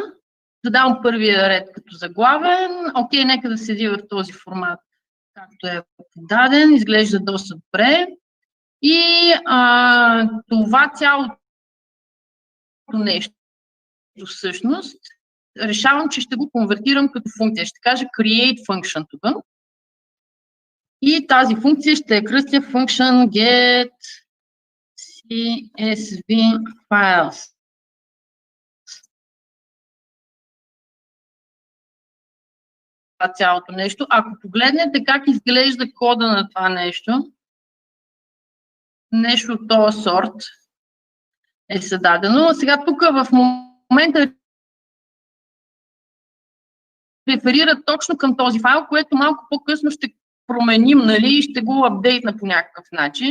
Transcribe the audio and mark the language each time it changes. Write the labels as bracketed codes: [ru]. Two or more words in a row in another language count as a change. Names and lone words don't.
[bg] Задавам първия ред като заглавен. Окей, нека да седи в този формат, както е подаден. Изглежда доста добре. И това цялото нещо всъщност решавам, че ще го конвертирам като функция. Ще кажа [en] create function [bg] тук. И тази функция ще е кръстя [en] function get CSV files. [bg] Това цялото нещо. Ако погледнете как изглежда кода на това нещо от този сорт е създадено. Сега тук в момента реферира точно към този файл, което малко по-късно ще променим, нали, и ще го апдейтна по някакъв начин.